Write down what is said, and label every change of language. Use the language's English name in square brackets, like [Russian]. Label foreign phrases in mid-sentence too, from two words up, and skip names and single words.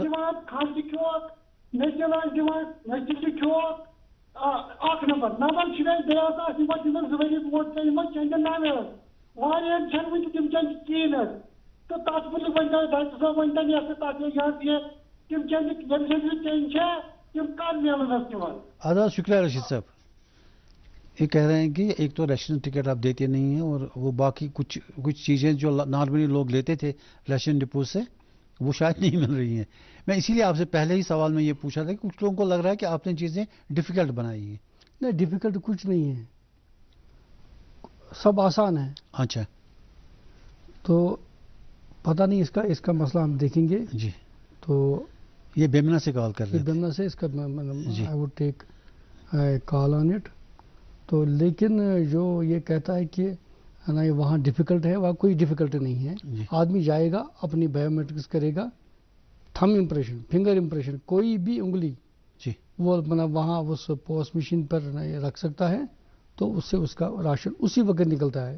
[Kashmiri] دِوان کھنٛڈ کھیوٚوکھ، میٚژِل ٲسۍ دِوان، میٚژِ کھیوٚوکھ اکھ نمبر چھِ مےٚ بیٚیہِ حظ آسہٕ یِمن 2 ؤری برونٛٹھ ژےٚ یِمن چنٛدٮ۪ن ناوِ حظ واریاہن چھنہٕ وٕنہِ تِم چنٛدِ کِہیٖنۍ حظ، تہٕ تتھ مُتعلِق ؤنۍتو ڈاکٹر صٲب ؤنۍتن یَتھ تتھ یہ تِم چنٛدِ ییٚمہِ سٕنٛز چنٛدِ چھےٚ تِم کر میلن حظ تِمن؟ اَدٕ حظ شُکریہ رشیٖد صٲب۔ [Urdu] یہ کہہ رہے ہیں کہ ایک تو [English] ration ticket [Urdu] آپ دیتے نہیں ہیں اور وہ باقی کچھ چیزیں جو نارملی لوگ لیتے تھے ریشن ڈپو سے وہ شاید نہیں مل رہی ہیں. میں اسی لیے آپ سے پہلے ہی سوال میں یہ پوچھا تھا کہ کچھ لوگوں کو لگ رہا ہے کہ آپ نے چیزیں ڈیفیکلٹ بنائی ہیں. نہیں ڈیفیکلٹ کچھ نہیں ہے, سب آسان ہے. اچھا تو پتہ نہیں اس کا مسئلہ ہم دیکھیں گے. جی تو یہ بیمنا سے کال کر رہے تھے. بیمنا سے اس کا جی [English] I would take call on it. [Urdu] تو لیکن جو یہ کہتا ہے کہ نہیں وہاں ڈیفیکلٹ ہے, وہاں کوئی ڈیفیکلٹ نہیں ہے. جی آدمی جائے گا اپنی بایو میٹرکس کرے گا, [English] thumb impression, finger impression, [Urdu] کوئی بھی انگلی جی وہ وہاں اس [English] post machine [Urdu] پر رکھ سکتا ہے, تو اس سے اس کا راشن اسی وقت نکلتا ہے.